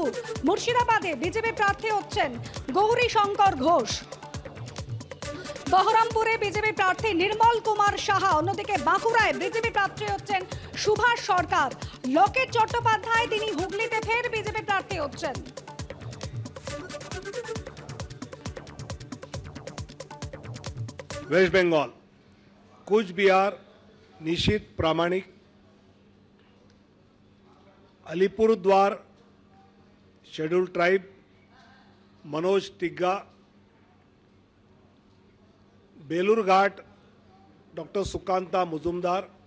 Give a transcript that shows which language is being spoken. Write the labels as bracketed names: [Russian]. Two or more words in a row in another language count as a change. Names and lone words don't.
[Bangla] মুর্শিদাবাদে বিজেপি প্রার্থী হচ্ছেন গৌরী শঙ্কর ঘোষ। বহরমপুরে বিজেপি প্রার্থী নির্মল কুমার সাহা। অন্যদিকে বাঁকুড়ায় বিজেপি প্রার্থী হচ্ছেন সুভাষ সরকার। লকেট চট্টোপাধ্যায় তিনি হুগলিতে ফের বিজেপি প্রার্থী হচ্ছেন। [Hindi] वेस्ट बंगाल कूच बिहार निशीथ प्रामाणिक, अलीपुरद्वार [English] Schedule Tribe [Hindi] मनोज टिग्गा, बेलूरघाट डॉक्टर सुकांता मुजुमदार,